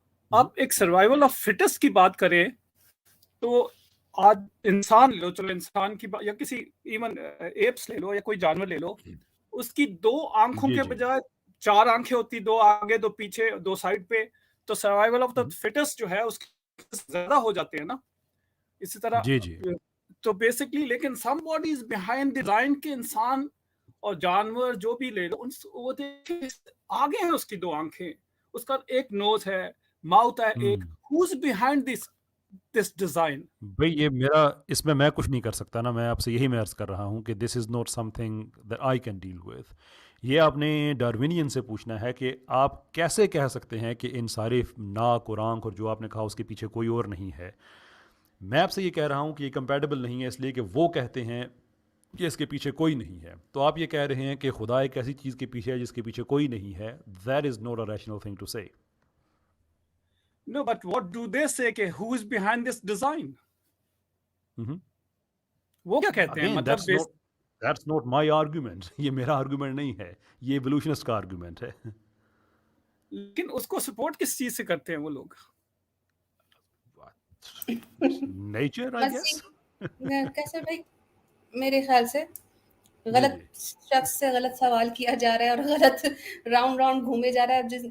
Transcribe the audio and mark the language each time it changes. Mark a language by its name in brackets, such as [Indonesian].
[Urdu] اب ایک [English] survival of fittest [Urdu] کی بات کریں تو آج انسان لے لو، چلو انسان کی بات، یا کسی [English] even apps [Urdu] لے لو یا کوئی جانور لے لو، اس کی 2 آنکھوں کے بجائے 4 آنکھیں ہوتی، 2 آگے 2 پیچھے 2 سائڈ پہ، تو [English] survival of the fittest [Urdu] جو ہے اس کے زیادہ ہو جاتے ہیں نا. اسی طرح تو بیسکلی لیکن [English] somebody is behind design [Urdu] کے انسان اور جانور جو بھی لے لو، وہ دیکھیں آگے ہیں اس کی 2 آنکھیں، اس کا ایک نوز ہے، ماؤتھ ہے ایک. [English] who's behind this design؟ [Urdu] بھئی یہ میرا اس میں کچھ نہیں کر سکتا نا، میں آپ سے یہی میں عرض کر رہا ہوں کہ [English] This is not something that I can deal with. [Urdu] یہ آپ نے ڈاروینین سے پوچھنا ہے کہ آپ کیسے کہہ سکتے ہیں کہ ان سارے ناک اور آنکھ اور جو آپ نے کہا اس کے پیچھے کوئی اور نہیں ہے. میں آپ سے یہ کہہ رہا ہوں کہ یہ کمپیٹیبل نہیں ہے، اس لیے کہ وہ کہتے ہیں کہ اس کے پیچھے کوئی نہیں ہے، تو آپ یہ کہہ رہے ہیں کہ خدا ایک ایسی چیز کے پیچھے ہے جس کے پیچھے کوئی نہیں ہے. [English] That is not a rational thing to say. No, but what do they say کہ who is behind this design؟ [Urdu] وہ کیا کہتے ہیں؟ مطلب [English] That's not my argument. [Urdu] یہ میرا آرگومنٹ نہیں ہے، یہ ایوولوشنسٹ کا آرگومنٹ ہے. لیکن اس کو سپورٹ کس چیز سے کرتے ہیں وہ لوگ؟ [English] Nature I guess. [Urdu] کیسے بھائی میرے خیال سے غلط شخص سے غلط سوال کیا جا رہا ہے اور غلط راؤنڈ گھومے جا رہا ہے.